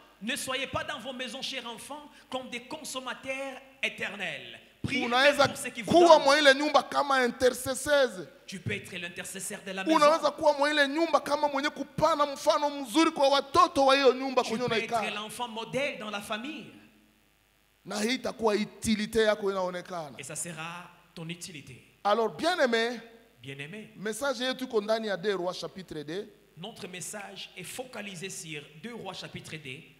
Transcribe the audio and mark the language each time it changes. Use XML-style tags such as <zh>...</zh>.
<fr>Ne soyez pas dans vos maisons, chers enfants, comme des consommateurs éternels.</fr> <sw>Unaweza kuwa mwa ile nyumba kama intercessors.</sw> <fr>Tu peux être l'intercesseur de la maison.</fr> <sw>Unaweza kuwa mwa ile nyumba kama mwenye kupana mfano mzuri kwa watoto wa hiyo nyumba kwenye unaikaa.</sw> <fr>Tu peux être l'enfant modèle dans la famille.</fr> <sw>Na hii itakuwa utilité yako inaonekana.</sw> <fr>Et ça sera ton utilité. Alors bien-aimé, message</fr> <sw>yetu iko ndani ya 2 Rois chapitre 2.</sw> <fr>Notre message est focalisé sur 2 Rois chapitre 2.</fr>